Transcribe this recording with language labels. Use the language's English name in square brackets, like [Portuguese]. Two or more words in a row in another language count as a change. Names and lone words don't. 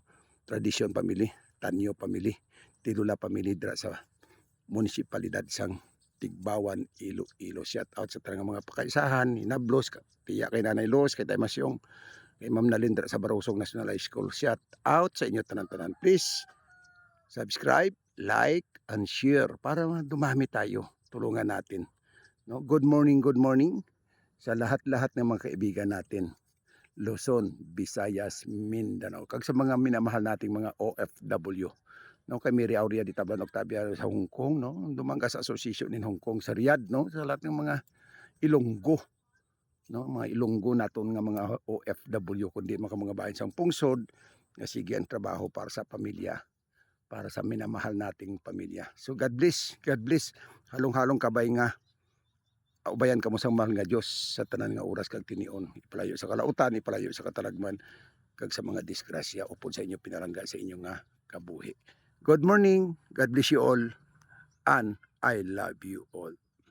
[Hiligaynon] Tradisyon family, Tanyo family, Tidula family dira sa munisipalidad sang Tigbawan, Iloilo. [English] Shout out [Hiligaynon] sa tanang mga pakaisahan, ni Nablos, tiya kay Nanay Los, kay Tay Masyong, kay Ma'am Nalin dira sa Barusong National High School. [English] Shout out [Hiligaynon] sa inyo tanan-tanan. [English] Please subscribe, like, and share [Filipino] para dumami tayo. Tulungan natin. No? [English] Good morning [Filipino] sa lahat-lahat ng mga kaibigan natin. Luzon, Visayas, Mindanao. Kag sa mga minamahal nating mga OFW. [Hiligaynon] No, kay Mary Aurea di Tablan Octavia sa Hong Kong, no? Dumangas Association in Hong Kong sa Riyadh, no? [Filipino] Sa lahat ng mga [Hiligaynon] Ilonggo, no? Mga Ilonggo naton nga mga OFW kundi mga bahin sang pungsod nga sige ang trabaho para sa pamilya, para sa [Filipino] minamahal nating [Hiligaynon] pamilya. [English] So God bless. [Hiligaynon] Halong-halong kabay nga ubayan kamo sa mahal nga Dios sa tanan nga oras kag tinion. Ipalayo sa kalautan, ipalayo sa katalagman kag sa mga disgrasya upod sa inyo pinarangga sa inyo nga kabuhi. [English] Good morning. God bless you all and I love you all.